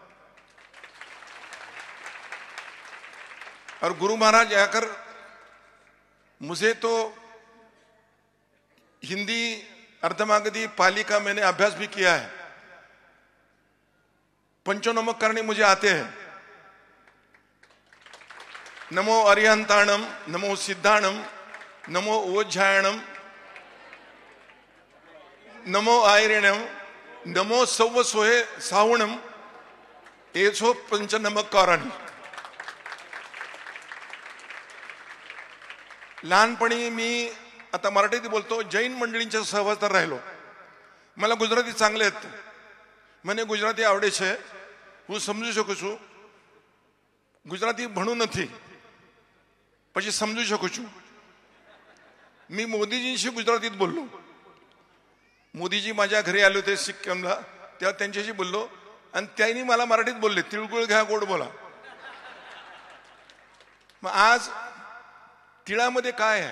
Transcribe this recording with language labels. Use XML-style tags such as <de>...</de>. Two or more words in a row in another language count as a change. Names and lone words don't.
<hi>और गुरु महाराज आकर, मुझे तो हिंदी अर्धमागधी पाली का मैंने अभ्यास भी किया है, पंचोनमक करने मुझे आते हैं।</hi> <pra>नमो अरिहंताणम, नमो सिद्धाणम, नमो ओझायणम, नमो आयरणम, नमो सव्व सोहे सावणम, एसो पंचनमक कारण।</pra> <mr>लहानपणी मी, आता मराठीत बोलतो, जैन मंडळींच्या सहवासात राहिलो. मला गुजराती चांगले आहेत,</mr> <gu>મને ગુજરાતી આવડે છે, હું સમજી શકું છું. ગુજરાતી ભણું નથી, પછી સમજી શકું છું.</gu> <mr>मी मोदीजींशी गुजरातीत बोललो. मोदीजी माझ्या घरी आले होते सिक्कीमला, तेव्हा त्यांच्याशी बोललो आणि त्यांनी मला मराठीत बोलले, तिळगुळ घ्या गोड बोला. मग आज तिळामध्ये काय आहे?</mr>